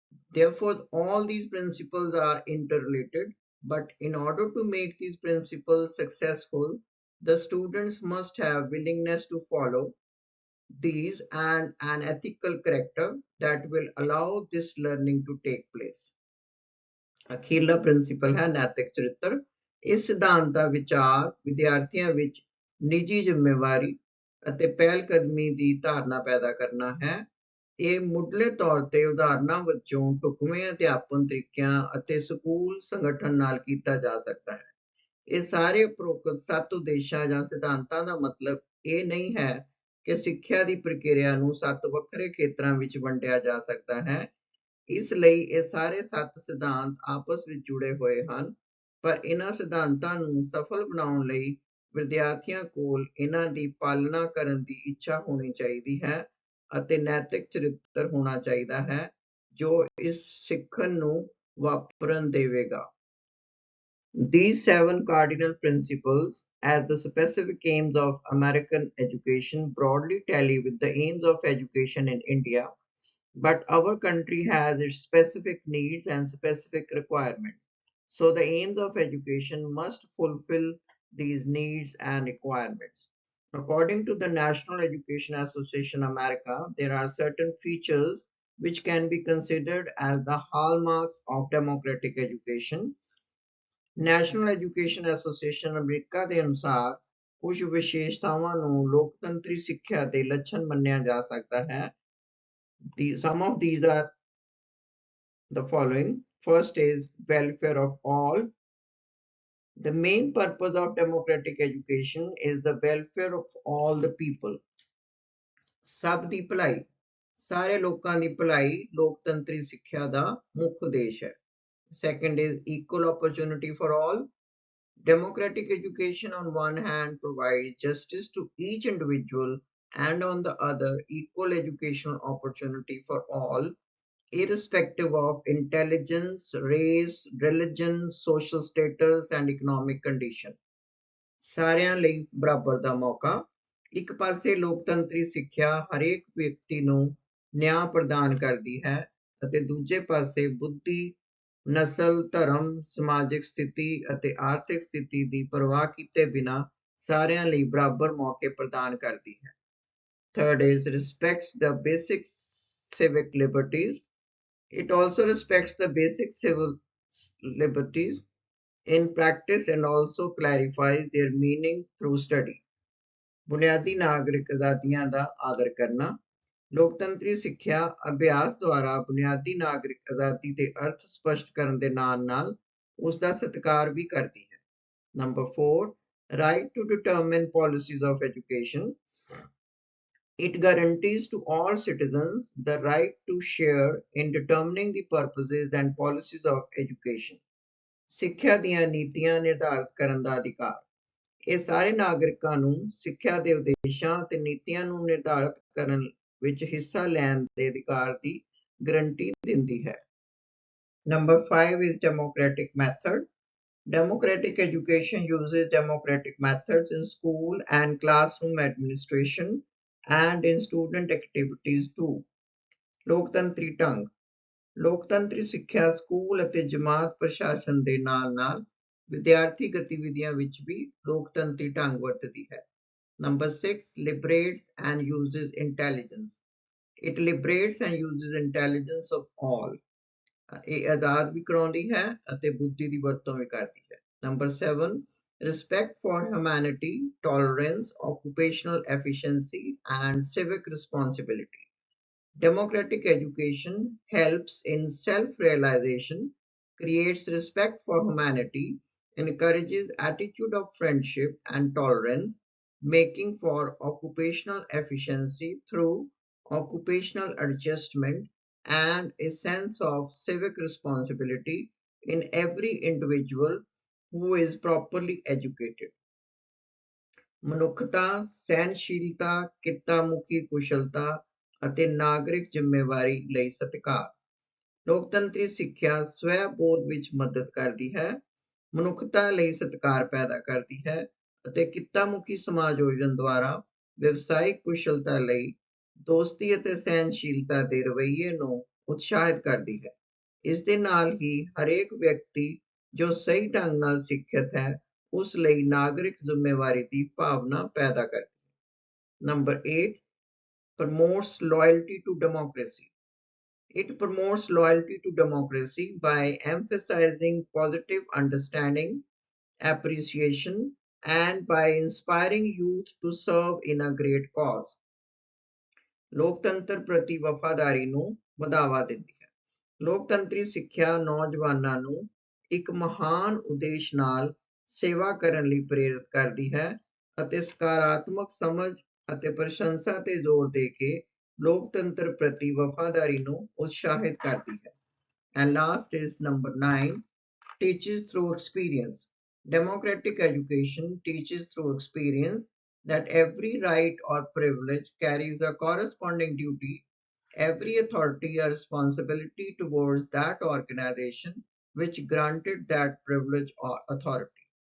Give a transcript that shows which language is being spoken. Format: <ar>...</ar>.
<en>Therefore, all these principles are interrelated, but in order to make these principles successful, The students must have willingness to follow these and an ethical character that will allow this learning to take place.</en> <pa>ਅਖੀਰਲਾ principal ਹੈ ਨੈਤਿਕ ਚਰਿੱਤਰ। ਇਸ ਸਿਧਾਂਤ ਦਾ ਵਿਚਾਰ ਵਿਦਿਆਰਥੀਆਂ ਵਿੱਚ ਨਿੱਜੀ ਜ਼ਿੰਮੇਵਾਰੀ ਅਤੇ ਪਹਿਲਕਦਮੀ ਦੀ ਧਾਰਨਾ ਪੈਦਾ ਕਰਨਾ ਹੈ। ਇਹ ਮੁੱਢਲੇ ਤੌਰ ਤੇ ਉਦਾਹਰਨਾਂ ਵਜੋਂ ਢੁਕਵੇਂ ਅਧਿਆਪਨ ਤਰੀਕਿਆਂ ਅਤੇ ਸਕੂਲ ਸੰਗਠਨ ਨਾਲ ਕੀਤਾ ਜਾ ਸਕਦਾ ਹੈ। ਇਹ ਸਾਰੇ ਉਪਰੋਕਤ 7 ਉਦੇਸ਼ਾਂ ਜਾਂ ਸਿਧਾਂਤਾਂ ਦਾ ਮਤਲਬ ਇਹ ਨਹੀਂ ਹੈ ਕਿ ਸਿੱਖਿਆ ਦੀ ਪ੍ਰਕਿਰਿਆ ਨੂੰ 7 ਵੱਖਰੇ ਖੇਤਰਾਂ ਵਿੱਚ ਵੰਡਿਆ ਜਾ ਸਕਦਾ ਹੈ। ਇਸ ਲਈ ਇਹ ਸਾਰੇ 7 ਸਿਧਾਂਤ ਆਪਸ ਵਿੱਚ ਜੁੜੇ ਹੋਏ ਹਨ, ਪਰ ਇਹਨਾਂ ਸਿਧਾਂਤਾਂ ਨੂੰ ਸਫਲ ਬਣਾਉਣ ਲਈ ਵਿਦਿਆਰਥੀਆਂ ਕੋਲ ਇਹਨਾਂ ਦੀ ਪਾਲਣਾ ਕਰਨ ਦੀ ਇੱਛਾ ਹੋਣੀ ਚਾਹੀਦੀ ਹੈ ਅਤੇ ਨੈਤਿਕ ਚਰਿੱਤਰ ਹੋਣਾ ਚਾਹੀਦਾ ਹੈ ਜੋ ਇਸ ਸਿੱਖਣ ਨੂੰ ਵਾਪਰਨ ਦੇਵੇਗਾ।</pa> <en>These 7 cardinal principles, as the specific aims of American education, broadly tally with the aims of education in India, but our country has its specific needs and specific requirements. So the aims of education must fulfill these needs and requirements. According to the National Education Association America, there are certain features which can be considered as the hallmarks of democratic education.</en> <pa>National education association America ਦੇ ਅਨੁਸਾਰ ਕੁਝ ਵਿਸ਼ੇਸ਼ਤਾਵਾਂ ਨੂੰ ਲੋਕਤੰਤਰੀ ਸਿੱਖਿਆ ਦੇ ਲੱਛਣ ਮੰਨਿਆ ਜਾ ਸਕਦਾ ਹੈ।</pa> <en>Some of these are the following. First is welfare of all. The main purpose of democratic education is the welfare of all the people.</en> <pa>ਸਭ ਦੀ ਭਲਾਈ, ਸਾਰੇ ਲੋਕਾਂ ਦੀ ਭਲਾਈ ਲੋਕਤੰਤਰੀ ਸਿੱਖਿਆ ਦਾ ਮੁੱਖ ਉਦੇਸ਼ ਹੈ।</pa> <en>Second is equal opportunity for all. Democratic education on one hand provides justice to each individual and on the other equal educational opportunity for all, irrespective of intelligence, race, religion, social status and economic condition.</en> <pa>ਸਾਰਿਆਂ ਲਈ ਬਰਾਬਰ ਦਾ ਮੌਕਾ। ਇੱਕ ਪਾਸੇ ਲੋਕਤੰਤਰੀ ਸਿੱਖਿਆ ਹਰੇਕ ਵਿਅਕਤੀ ਨੂੰ ਨਿਆਂ ਪ੍ਰਦਾਨ ਕਰਦੀ ਹੈ ਅਤੇ ਦੂਜੇ ਪਾਸੇ ਬੁੱਧੀ, ਨਸਲ, ਧਰਮ, ਸਮਾਜਿਕ ਸਥਿਤੀ ਅਤੇ ਆਰਥਿਕ ਸਥਿਤੀ ਦੀ ਪਰਵਾਹ ਕੀਤੇ ਬਿਨਾਂ ਸਾਰਿਆਂ ਲਈ ਬਰਾਬਰ ਮੌਕੇ ਪ੍ਰਦਾਨ ਕਰਦੀ ਹੈ।</pa> <en>Third is respects the basic civic liberties. It also respects the basic civil liberties in practice and also clarifies their meaning through study.</en> <pa>ਬੁਨਿਆਦੀ ਨਾਗਰਿਕ ਆਜ਼ਾਦੀਆਂ ਦਾ ਆਦਰ ਕਰਨਾ। ਲੋਕਤੰਤਰੀ ਸਿੱਖਿਆ ਅਭਿਆਸ ਦੁਆਰਾ ਬੁਨਿਆਦੀ ਨਾਗਰਿਕ ਆਜ਼ਾਦੀ ਦੇ ਅਰਥ ਸਪਸ਼ਟ ਕਰਨ ਦੇ ਨਾਲ ਉਸ ਦਾ ਸਤਿਕਾਰ ਵੀ ਕਰਦੀ ਹੈ।</pa> <en>Number 4, right to determine policies of education. It guarantees to all citizens the right to share in determining the purposes and policies of education.</en> <pa>ਸਿੱਖਿਆ ਦੀਆਂ ਨੀਤੀਆਂ ਨਿਰਧਾਰਿਤ ਕਰਨ ਦਾ ਅਧਿਕਾਰ। ਇਹ ਸਾਰੇ ਨਾਗਰਿਕਾਂ ਨੂੰ ਸਿੱਖਿਆ ਦੇ ਉਦੇਸ਼ਾਂ ਅਤੇ ਨੀਤੀਆਂ ਨੂੰ ਨਿਰਧਾਰਿਤ ਕਰਨ ਵਿੱਚ ਹਿੱਸਾ ਲੈਣ ਦੇ ਅਧਿਕਾਰ ਦੀ ਗਰੰਟੀ ਦਿੰਦੀ ਹੈ।</pa> <en>Number 5 is democratic method. Democratic education uses democratic methods in school and classroom administration and in student activities too.</en> <pa>ਲੋਕਤੰਤਰੀ ਢੰਗ। ਲੋਕਤੰਤਰੀ ਸਿੱਖਿਆ ਸਕੂਲ ਅਤੇ ਜਮਾਤ ਪ੍ਰਸ਼ਾਸਨ ਦੇ ਨਾਲ ਵਿਦਿਆਰਥੀ ਗਤੀਵਿਧੀਆਂ ਵਿੱਚ ਵੀ ਲੋਕਤੰਤਰੀ ਢੰਗ ਵਰਤਦੀ ਹੈ।</pa> <en>Number 6, liberates and uses intelligence. It liberates and uses intelligence of all.</en> <pa>ਇਹ ਆਜ਼ਾਦ ਵੀ ਕਰਾਉਂਦੀ ਹੈ ਅਤੇ ਬੁੱਧੀ ਦੀ ਵਰਤੋਂ ਵੀ ਕਰਦੀ ਹੈ।</pa> <en>Number 7, respect for humanity, tolerance, occupational efficiency and civic responsibility. Democratic education helps in self-realization, creates respect for humanity, encourages attitude of friendship and tolerance, making for occupational efficiency through occupational adjustment and a sense of civic responsibility in every individual who is properly educated.</en> <pa>ਮਨੁੱਖਤਾ, ਸਹਿਨਸ਼ੀਲਤਾ, ਕਿੱਤਾ-ਮੁਖੀ ਕੁਸ਼ਲਤਾ ਅਤੇ ਨਾਗਰਿਕ ਜ਼ਿੰਮੇਵਾਰੀ ਲਈ ਸਤਿਕਾਰ। ਲੋਕਤੰਤਰੀ ਸਿੱਖਿਆ ਸਵੈ-ਬੋਧ ਵਿੱਚ ਮਦਦ ਕਰਦੀ ਹੈ, ਮਨੁੱਖਤਾ ਲਈ ਸਤਿਕਾਰ ਪੈਦਾ ਕਰਦੀ ਹੈ ਅਤੇ ਕਿੱਤਾ-ਮੁਖੀ ਸਮਾਜੋਜਨ ਦੁਆਰਾ ਵਿਵਸਾਇਕ ਕੁਸ਼ਲਤਾ ਲਈ ਦੋਸਤੀ ਅਤੇ ਸਹਿਨਸ਼ੀਲਤਾ ਦੇ ਰਵੱਈਏ ਨੂੰ ਉਤਸ਼ਾਹਿਤ ਕਰਦੀ ਹੈ। ਇਸ ਦੇ ਨਾਲ ਹੀ ਹਰੇਕ ਵਿਅਕਤੀ ਜੋ ਸਹੀ ਢੰਗ ਨਾਲ ਸਿੱਖਿਅਤ ਹੈ ਉਸ ਲਈ ਨਾਗਰਿਕ ਜ਼ਿੰਮੇਵਾਰੀ ਦੀ ਭਾਵਨਾ ਪੈਦਾ ਕਰਦੀ।</pa> <en>Number 8, promotes loyalty to democracy. It promotes loyalty to democracy by emphasizing positive understanding, appreciation, and by inspiring youth to serve in a great cause.</en> <pa>ਲੋਕਤੰਤਰ ਪ੍ਰਤੀ ਵਫਾਦਾਰੀ ਨੂੰ ਵਧਾਵਾ ਦਿੰਦੀ ਹੈ। ਲੋਕਤੰਤਰੀ ਸਿੱਖਿਆ ਨੌਜਵਾਨਾਂ ਨੂੰ ਇੱਕ ਮਹਾਨ ਉਦੇਸ਼ ਨਾਲ ਸੇਵਾ ਕਰਨ ਲਈ ਪ੍ਰੇਰਿਤ ਕਰਦੀ ਹੈ ਅਤੇ ਸਕਾਰਾਤਮਕ ਸਮਝ ਅਤੇ ਪ੍ਰਸ਼ੰਸਾ ਤੇ ਜ਼ੋਰ ਦੇ ਕੇ ਲੋਕਤੰਤਰ ਪ੍ਰਤੀ ਵਫਾਦਾਰੀ ਨੂੰ ਉਤਸ਼ਾਹਿਤ ਕਰਦੀ ਹੈ।</pa> <en>And last is number 9, teaches through experience. Democratic education teaches through experience that every right or privilege carries a corresponding duty, every authority a responsibility towards that organization which granted that privilege or authority.</en>